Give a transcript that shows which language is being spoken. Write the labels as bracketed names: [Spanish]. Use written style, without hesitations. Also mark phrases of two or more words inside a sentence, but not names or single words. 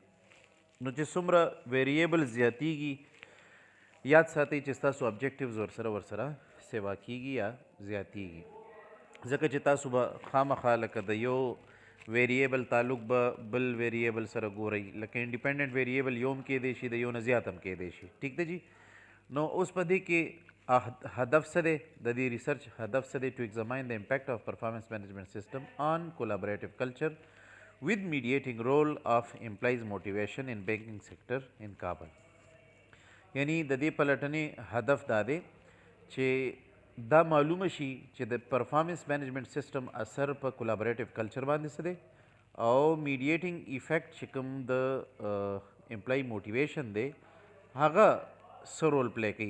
[Pashto] نو چې څومره ویریبل زیاتیږي یاد ساتئ چې ستاسو ابجیکټیوز ورسره سیوا کیږي یا زیاتیږي، ځکه چې تاسو به خامخا لکه د یو ویریبل تعلق به بل ویریبل سره ګورئ. لکه [English] independent variable [Pashto] یوم کیدی شي د یو نه زیات هم کیدی شي. ټیک دی جی. نو اوس په دې کې هدف څه دی د دې ریسرچ هدف څه دی؟ [English] to examine the impact of performance management system on collaborative culture with mediating role of employees motivation in banking sector in Kabul. [Pashto] یعنی د دې پلټنې هدف دا دی چې دا معلومه شي چې د [English] performance management system [Pashto] اثر په [English] collaborative culture [Pashto] باندې څه دی او [English] mediating effect [Pashto] چې کوم د [English] employee motivation [Pashto] دی هغه څه رول پلی کوي.